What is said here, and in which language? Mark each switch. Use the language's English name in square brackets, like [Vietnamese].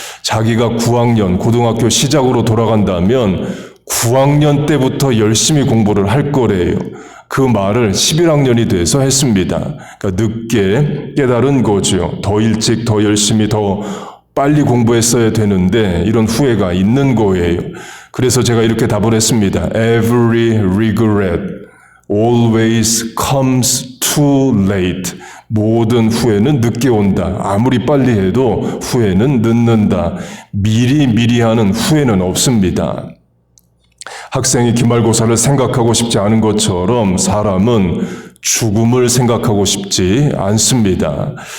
[Korean] 자기가 9학년 고등학교 시작으로 돌아간다면 9학년 때부터 열심히 공부를 할 거래요. 그 말을 11학년이 돼서 했습니다. 그러니까 늦게 깨달은 거죠. 더 일찍, 더 열심히, 더 빨리 공부했어야 되는데 이런 후회가 있는 거예요. 그래서 제가 이렇게 답을 했습니다. [English] Every regret always comes too late. [Korean] 모든 후회는 늦게 온다. 아무리 빨리 해도 후회는 늦는다. 미리 하는 후회는 없습니다. 학생이 기말고사를 생각하고 싶지 않은 것처럼 사람은 죽음을 생각하고 싶지 않습니다.